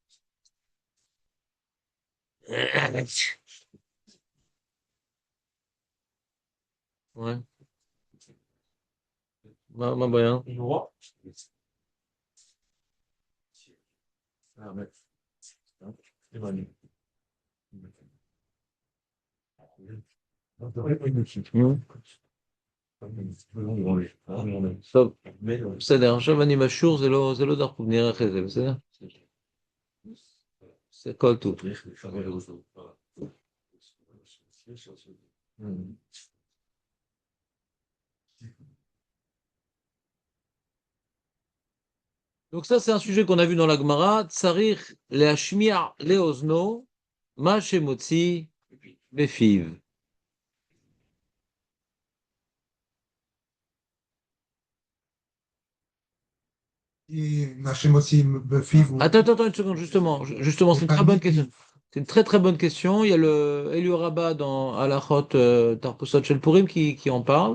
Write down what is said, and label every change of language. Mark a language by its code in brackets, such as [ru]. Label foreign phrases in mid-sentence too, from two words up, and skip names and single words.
[fr] Ouais, ma bien. Le roi. Ah, mais, C'est bon. Hmm. [he] טוב, בסדר, עכשיו אני משור, זה לא דחוף, נראה אחרי זה, בסדר? זה כל טוב. [fr] Donc ça, c'est un sujet qu'on a vu dans la Gemara. [he] צריך להשמיע לאזנו מה שמוציא בפיו. [fr] Attends, une seconde, justement, c'est une très bonne question. C'est une très très bonne question. Il y a le Elio Rabbah dans Halachot Tarposot Shel Purim qui en parle.